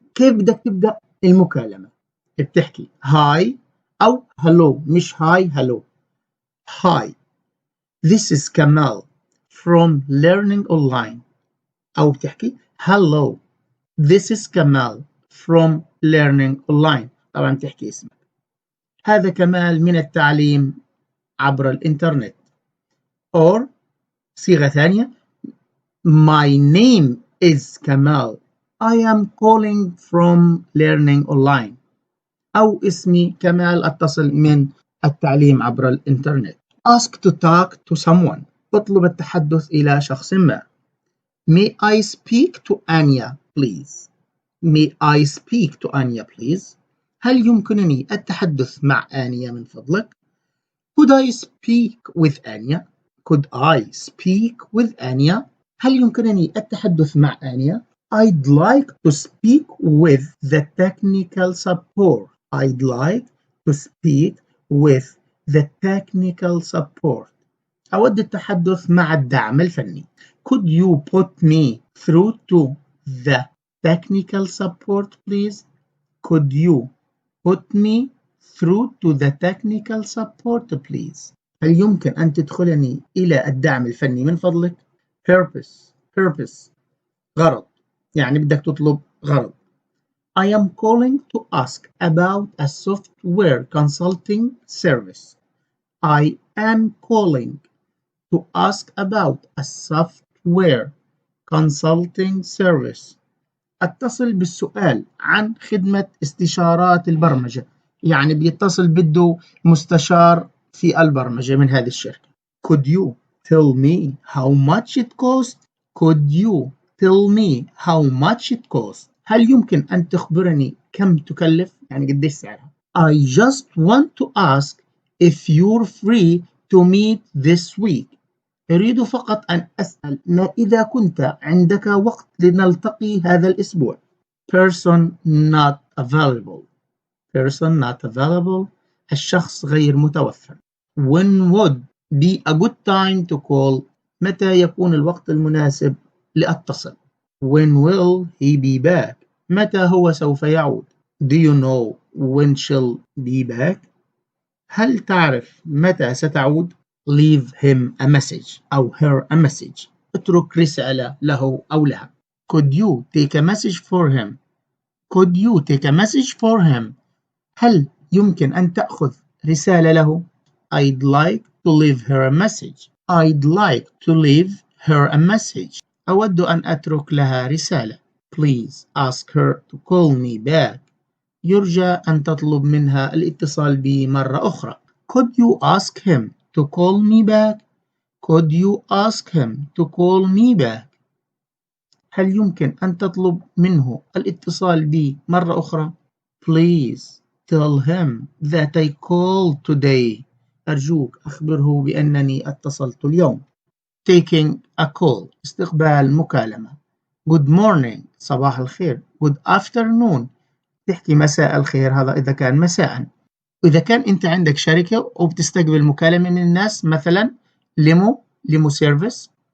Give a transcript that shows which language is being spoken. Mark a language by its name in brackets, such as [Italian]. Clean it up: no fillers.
[Arabic] كيف بدك تبدأ المكالمة؟ بتحكي hi أو hello. [English] مش hi hello. Hi. This is Kamal from Learning Online. [Arabic] أو بتحكي hello. [English] This is Kamal from Learning Online. [Arabic] طبعا بتحكي اسمك. هذا كمال من التعليم عبر الإنترنت. [English] Or [Arabic] صيغة ثانية [English] My name is Kamal. I am calling from Learning Online. [Arabic] أو اسمي كمال أتصل من التعليم عبر الإنترنت. [English] Ask to talk to someone. [Arabic] اطلب التحدث إلى شخص ما. [English] May I speak to Anya please? May I speak to Anya please? [Arabic] هل يمكنني التحدث مع آنيا من فضلك؟ [English] Could I speak with Anya? Could I speak with Anya? [Arabic] هل يمكنني التحدث مع آنيا؟ [English] I'd like to speak with the technical support. I'd like to speak with the technical support. [Arabic] أود التحدث مع الدعم الفني. [English] Could you put me through to the technical support please? Could you put me through to the technical support please? [Arabic] هل يمكن أن تدخلني إلى الدعم الفني من فضلك؟ Purpose غرض يعني بدك تطلب غرض. [English] I am calling to ask about a software consulting service. I am calling to ask about a software consulting service. [Arabic] اتصل بالسؤال عن خدمة استشارات البرمجة. يعني بيتصل بده مستشار في البرمجة من هذه الشركة. [English] Could you tell me how much it costs? Could you tell me how much it costs? [Arabic] هل يمكن أن تخبرني كم تكلف؟ يعني قديش سعرها. [English] I just want to ask if you're free to meet this week. [Arabic] أريد فقط أن أسأل إذا كنت عندك وقت لنلتقي هذا الأسبوع. [English] Person not available. Person not available. [Arabic] الشخص غير متوفر. [English] When would be a good time to call. [Arabic] متى يكون الوقت المناسب لأتصل. [English] When will he be back. [Arabic] متى هو سوف يعود. [English] Do you know when she'll be back. [Arabic] هل تعرف متى ستعود. [English] Leave him a message أو her a message. [Arabic] اترك رسالة له أو لها. [English] Could you take a message for him. Could you take a message for him. [Arabic] هل يمكن أن تأخذ رسالة له. [English] I'd like to leave her a message. I'd like to leave her a message. [Arabic] أود أن أترك لها رسالة. [English] Please ask her to call me back. [Arabic] يرجى أن تطلب منها الاتصال بي مرة أخرى. [English] Could you ask him to call me back. Could you ask him to call me back. [Arabic] هل يمكن أن تطلب منه الاتصال بي مرة أخرى. [English] Please tell him that I called today. [Arabic] أرجوك أخبره بأنني اتصلت اليوم. [English] Taking a call. [Arabic] استقبال مكالمة. [English] Good morning. [Arabic] صباح الخير. [English] Good afternoon. [Arabic] تحكي مساء الخير. هذا إذا كان مساء. وإذا كان أنت عندك شركة وبتستقبل مكالمة من الناس مثلا ليمو سيرفيس.